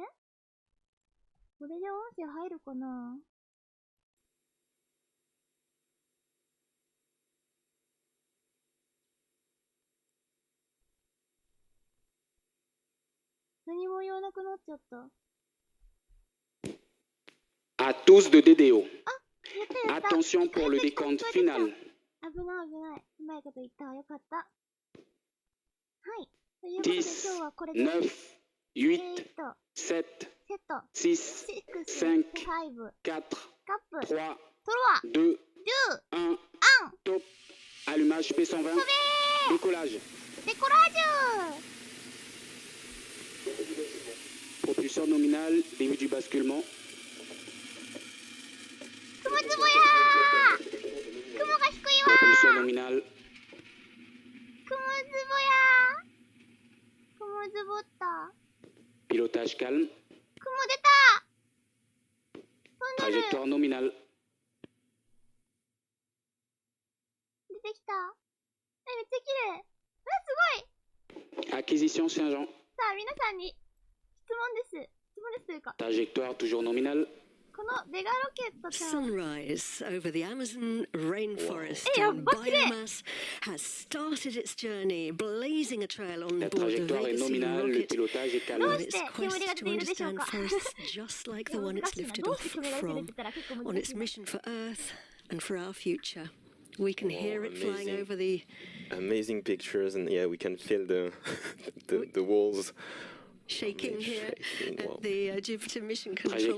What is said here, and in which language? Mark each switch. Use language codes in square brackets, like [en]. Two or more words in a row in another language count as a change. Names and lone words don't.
[ja] これで音声入るかな？何も言わなくなっちゃった。 [fr] À tous de DDO. Attention pour le décompte final. [ja] 危ない危ない。うまいこと言ったわ。よかった。はい。ということで今日はこれで [fr] 9, 8, 7, 6, 5, 4, 3, 2, 1, top. Allumage P120. Décollage. Propulseur nominal, début du basculement. [ja] 雲つぼやー！雲が低いわー！ [fr] Propulseur nominal. [ja] 雲つぼやー！雲つぼった。 [fr] Pilotage calme. [ja] 雲出た！ 飛んでる！ [fr] Trajectoire nominale. [ja] 出てきた。めっちゃ綺麗。うわ、すごい！ [fr] Acquisition Saint-Jean. [ja] さあ、皆さんに質問です。質問ですというか。 [fr] Trajectoire toujours nominale. [ja] このベガロケットちゃん。 [en] Sunrise over the Amazon rainforest and Biomass has started its journey, blazing a trail on [fr] La [en] board the [fr] trajectoire est [en] Vega-C [fr] nominale, le [en] rocket [fr] pilotage est calme. [en] on its quest to understand forests just like the one it's lifted off from, on its mission for Earth and for our future. We can hear it flying over the... Amazing pictures, and yeah, we can feel the walls shaking here at the Jupiter Mission Control